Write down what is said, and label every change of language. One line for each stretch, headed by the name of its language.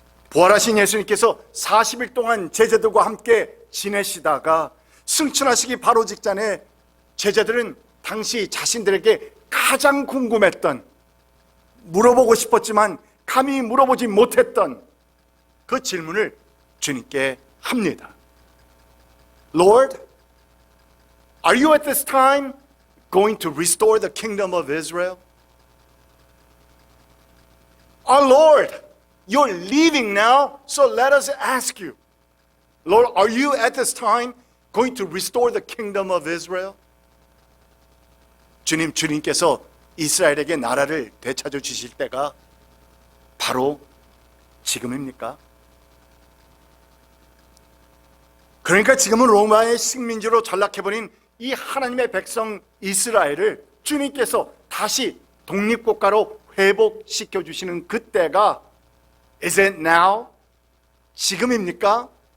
Korean: 부활하신 예수님께서 40일 동안 제자들과 함께 지내시다가 승천하시기 바로 직전에 제자들은 당시 자신들에게 가장 궁금했던, 물어보고 싶었지만 감히 물어보지 못했던 그 질문을 주님께 합니다.
English: Lord, are you at this time going to restore the kingdom of Israel? Our Lord, you're leaving now, so let us ask you, Lord, are you at this time going to restore the kingdom of Israel?
Korean: 주님께서 이스라엘에게 나라를 되찾아 주실 때가 바로 지금입니까? 그러니까 지금은 로마의 식민지로 전락해버린 이 하나님의 백성 이스라엘을 주님께서 다시 독립국가로 회복시켜 주시는 그때가
English: Is it now?
Korean: 지금입니까?